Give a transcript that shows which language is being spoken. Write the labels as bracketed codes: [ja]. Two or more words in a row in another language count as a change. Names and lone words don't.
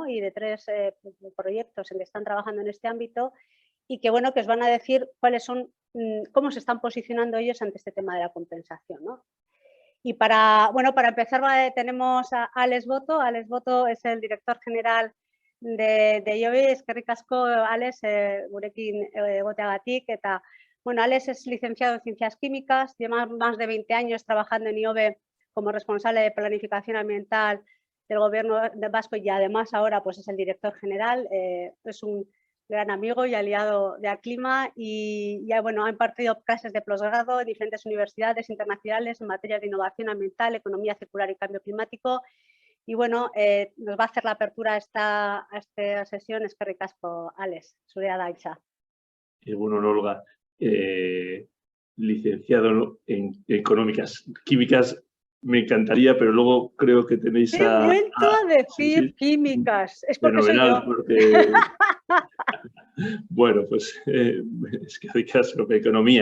[es] Y de tres proyectos en que están trabajando en este ámbito y que, bueno, que os van a decir cómo se están posicionando ellos ante este tema de la compensación, ¿no? Y para empezar tenemos a Alex Boto. Alex Boto es el director general de IOBE. [eu] Eskerrik asko, Alex, gurekin egoteagatik. [es] Bueno, Alex es licenciado en Ciencias Químicas, lleva más de 20 años trabajando en IOBE como responsable de planificación ambiental del Gobierno vasco y además ahora pues es el director general. Es un gran amigo y aliado de Aclima y ya, bueno, ha impartido clases de posgrado en diferentes universidades internacionales en materias de innovación ambiental, economía circular y cambio climático. Y bueno, nos va a hacer la apertura a esta sesión. [eu] Eskerrik asko, Alex, zurea da hitza. [es] Bueno, Olga, licenciado en económicas químicas, me encantaría, pero luego creo que tenéis He vuelto a decir químicas. Es porque soy yo. Porque... Bueno, pues es que doy clase de economía.